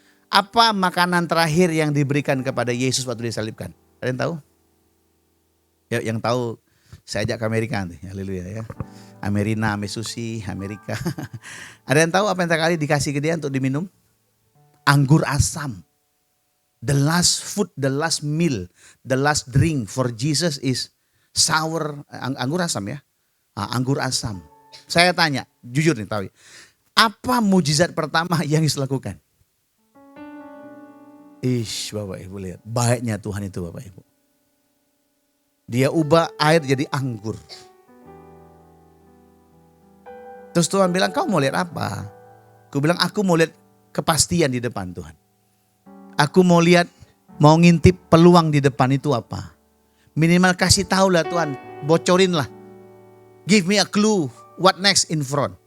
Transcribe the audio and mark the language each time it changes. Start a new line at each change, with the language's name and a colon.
Indonesian: Apa makanan terakhir yang diberikan kepada Yesus waktu disalibkan? Ada yang tahu? Ya, yang tahu saya ajak ke Amerika nanti. Haleluya ya. Amerina, Mesusi, Amerika. Ada yang tahu apa yang terakhir dikasih ke dia untuk diminum? Anggur asam.
English: The last food, the last meal, the last drink for Jesus is sour,
Indonesian: anggur asam ya. Anggur asam. Saya tanya, jujur nih tahu. Apa mujizat pertama yang Yesus lakukan? Bapak Ibu lihat, baiknya Tuhan itu Bapak Ibu. Dia ubah air jadi anggur. Terus Tuhan bilang, kau mau lihat apa? Aku bilang, aku mau lihat kepastian di depan Tuhan. Aku mau lihat, mau ngintip peluang di depan itu apa. Minimal kasih tahu lah Tuhan, bocorin lah.
English: Give me a clue, what next in front.